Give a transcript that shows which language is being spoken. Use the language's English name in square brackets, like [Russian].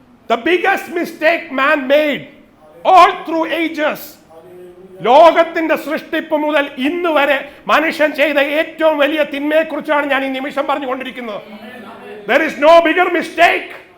[English] The biggest mistake man made all through ages. [Malayalam] ലോകത്തിന്റെ സൃഷ്ടിപ്പ് മുതൽ ഇന്ന് വരെ മനുഷ്യൻ ചെയ്ത ഏറ്റവും വലിയ തിന്മയെക്കുറിച്ചാണ് ഞാൻ ഈ നിമിഷം പറഞ്ഞുകൊണ്ടിരിക്കുന്നത്. [English] There is no bigger mistake.